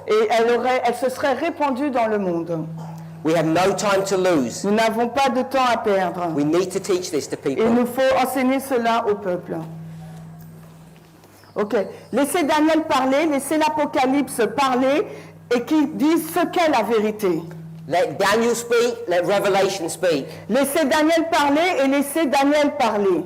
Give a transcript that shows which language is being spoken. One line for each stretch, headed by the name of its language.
French: et elle se serait répandue dans le monde.
English: We have no time to lose.
French: Nous n'avons pas de temps à perdre.
English: We need to teach this to
French: Il
English: people.
French: nous faut enseigner cela au peuple. Ok. Laissez Daniel parler, laissez l'Apocalypse parler et qui dise ce qu'est la vérité.
English: Let Daniel speak, let Revelation speak.
French: Laissez Daniel parler et laissez Daniel parler.